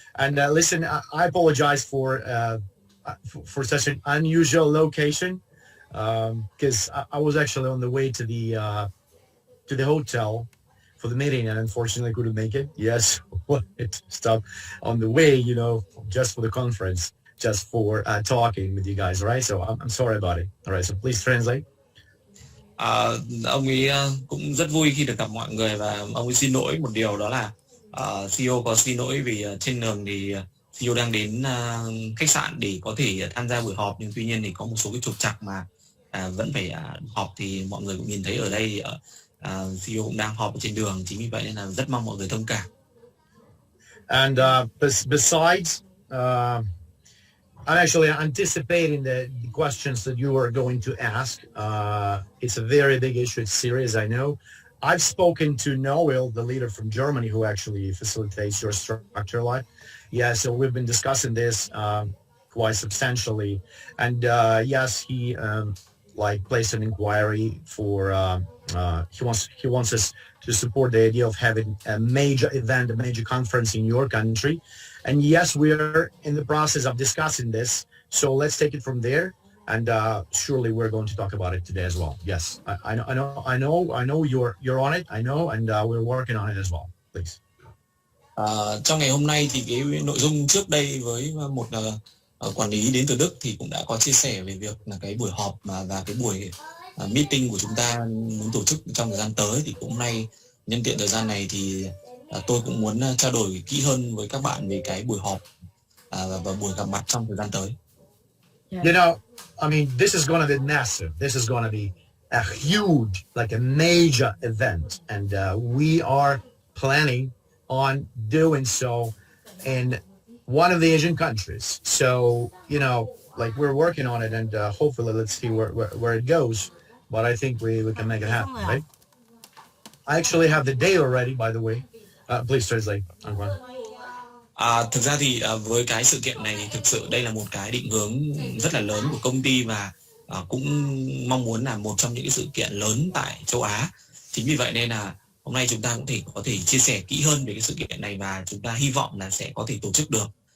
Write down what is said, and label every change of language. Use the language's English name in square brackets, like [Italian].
[English] And listen, I apologize for such an unusual location because I was actually on the way to the hotel for the meeting and unfortunately couldn't make it. Yes, it stopped on the way, just for the conference, just for talking with you guys, all right? So I'm sorry about it. All right, so please translate. [Vietnamese] Ông ấy cũng rất vui khi được gặp mọi người và ông ấy xin lỗi một điều đó là CEO có xin lỗi vì trên đường thì CEO đang đến khách sạn để có thể tham gia buổi họp, nhưng tuy nhiên thì có một số cái trục trặc mà vẫn phải họp thì mọi người cũng nhìn thấy ở đây CEO cũng đang họp ở trên đường, chính vì vậy nên là rất mong mọi người thông cảm. [English] And besides, I'm actually anticipating the questions that you are going to ask. It's a very big issue. It's serious, I know. I've spoken to Noel, the leader from Germany, who actually facilitates your structure life. Yeah, so we've been discussing this quite substantially. And yes, he placed an inquiry for, he wants us to support the idea of having a major event, a major conference in your country. And yes, we're in the process of discussing this. So let's take it from there. And surely we're going to talk about it today as well. Yes, I know you're on it. I know, and we're working on it as well. Please. [Vietnamese] Trong ngày hôm nay thì cái nội dung trước đây với một quản lý đến từ Đức thì cũng đã có chia sẻ về việc là cái buổi họp và cái buổi meeting của chúng ta muốn tổ chức trong thời gian tới, thì cũng hôm nay nhân tiện thời gian này thì tôi cũng muốn trao đổi kỹ hơn với các bạn về cái buổi họp và buổi gặp mặt trong thời gian tới. [English] You know, I mean, this is going to be massive. This is going to be a huge, like a major event. And we are planning on doing so in one of the Asian countries. So, like we're working on it and hopefully let's see where it goes. But I think we can make it happen, right? I actually have the date already, by the way. Please translate. [Vietnamese] Thực ra thì với cái sự kiện này thì thực sự đây là một cái định hướng rất là lớn của công ty và cũng mong muốn là một trong những cái sự kiện lớn tại châu Á. Chính vì vậy nên là hôm nay chúng ta cũng có thể chia sẻ kỹ hơn về cái sự kiện này và chúng ta hy vọng là sẽ có thể tổ chức được.